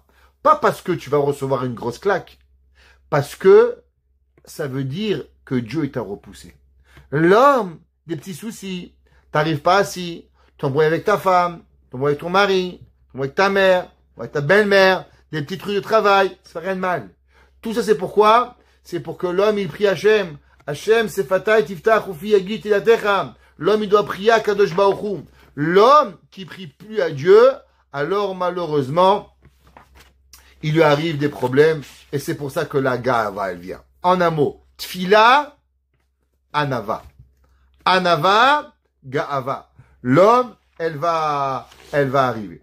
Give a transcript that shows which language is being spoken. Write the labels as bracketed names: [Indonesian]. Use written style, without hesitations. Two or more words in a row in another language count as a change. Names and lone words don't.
[French] Pas parce que tu vas recevoir une grosse claque. Parce que ça veut dire que Dieu t'a repoussé. L'homme, des petits soucis. T'arrives pas assis. T'embrouilles avec ta femme. T'embrouilles avec ton mari. T'embrouilles avec ta mère. Avec ta belle-mère. Des petits trucs de travail. Ça fait rien de mal. Tout ça, c'est pourquoi? C'est pour que l'homme, il prie Hachem. [Hebrew] Hachem, c'est שפתי תפתח ופי יגיד תהלתך. [French] L'homme, il doit prier à [Hebrew] Kadosh Baruch Hu. [French] L'homme qui prie plus à Dieu, alors malheureusement, il lui arrive des problèmes. Et c'est pour ça que la ga'ava, elle vient. En un mot, [Hebrew] tfila, anava. Anava, ga'ava. [French] L'homme, elle va arriver.